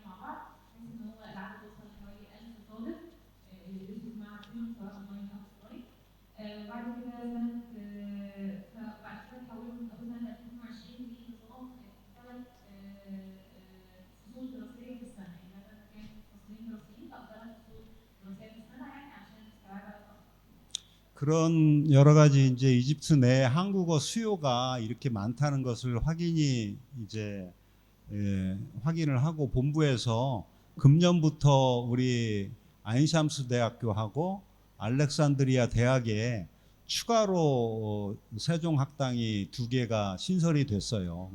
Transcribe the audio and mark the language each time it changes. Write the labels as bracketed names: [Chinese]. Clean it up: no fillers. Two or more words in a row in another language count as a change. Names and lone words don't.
[Arabic] مع بعض بحيث ان هو العدد وصل لحوالي 1000 طالب اللي بيدرسوا في معهد سيجون سواء اونلاين او اوفلاين بعد كده سنه فبعد كده اتحولوا من اول سنه 2022 لنظام 3 فصول دراسيه في السنه يعني مثلا كان فصلين دراسيين او 3 فصول دراسيه في السنه يعني عشان استيعاب [Korean] 그런 여러 가지 이제 이집트 내 한국어 수요가 이렇게 많다는 것을 확인을 하고 본부에서 금년부터 우리 아인샴스 대학교하고 알렉산드리아 대학에 추가로 세종학당이 2개가 신설이 됐어요.